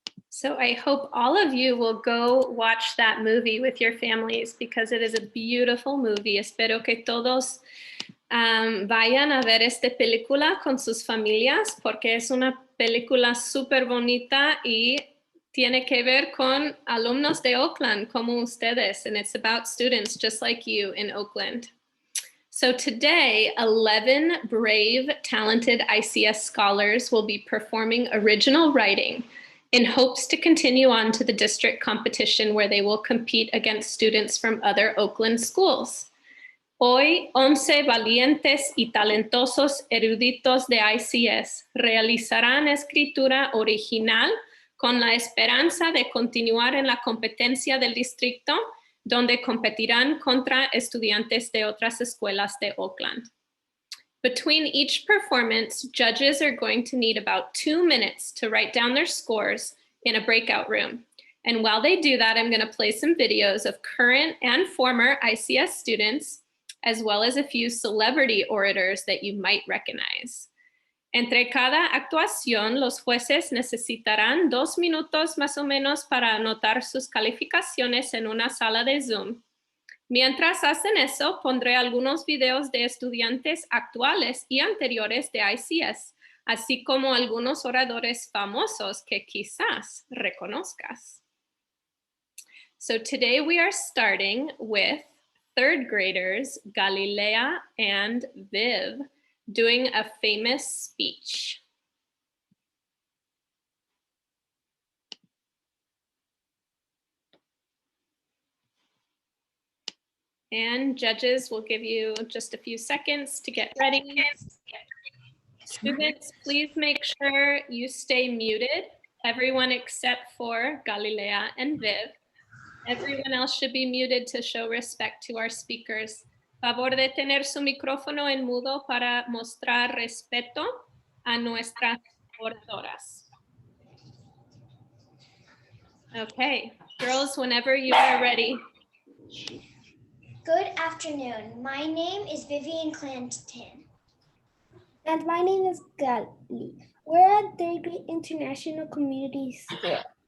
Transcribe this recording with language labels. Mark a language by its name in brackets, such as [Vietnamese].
[English] So I hope all of you will go watch that movie with your families because it is a beautiful movie. [Spanish] Espero que todos vayan a ver esta película con sus familias porque es una película súper bonita y tiene que ver con alumnos de Oakland como ustedes, [English] and it's about students just like you in Oakland. So today, 11 brave, talented ICS scholars will be performing original writing in hopes to continue on to the district competition where they will compete against students from other Oakland schools. [Spanish] Hoy, 11 valientes y talentosos eruditos de ICS realizarán escritura original con la esperanza de continuar en la competencia del distrito, donde competirán contra estudiantes de otras escuelas de Oakland. [English] Between each performance, judges are going to need about 2 minutes to write down their scores in a breakout room. And while they do that, I'm going to play some videos of current and former ICS students, as well as a few celebrity orators that you might recognize. [Spanish] Entre cada actuación, los jueces necesitarán 2 minutos más o menos para anotar sus calificaciones en una sala de Zoom. Mientras hacen eso, pondré algunos videos de estudiantes actuales y anteriores de ICS, así como algunos oradores famosos que quizás reconozcas. [English] So today we are starting with third graders Galilea and Viv doing a famous speech. And judges will give you just a few seconds to get ready. Students, please make sure you stay muted. Everyone except for Galilea and Viv. Everyone else should be muted to show respect to our speakers. [Spanish] Favor de tener su micrófono en mudo para mostrar respeto a nuestras oradoras. [English] Okay, girls, whenever you are ready. Good afternoon. My name is Vivian Clanton. And my name is Gali. We're at Third Grade International Community School.